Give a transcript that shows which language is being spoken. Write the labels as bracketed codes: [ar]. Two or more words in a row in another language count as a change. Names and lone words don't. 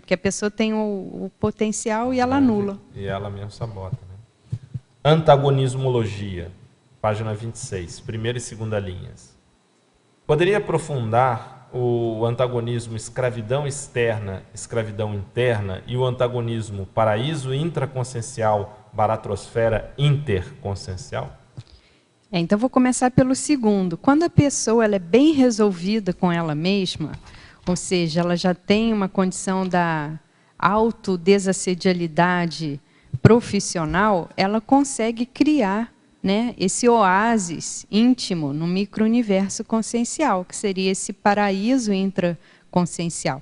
[pt] Porque a pessoa tem o potencial e ela anula. E ela mesmo sabota, né? Antagonismologia, página 26, primeira e segunda linhas. Poderia aprofundar o antagonismo escravidão externa, escravidão interna e o antagonismo paraíso intraconsciencial, baratrosfera interconsciencial? Então, vou começar pelo segundo. Quando a pessoa ela é bem resolvida com ela mesma, ou seja, ela já tem uma condição da autodesassedialidade profissional, ela consegue criar, né, esse oásis íntimo no micro-universo consciencial, que seria esse paraíso intraconsciencial.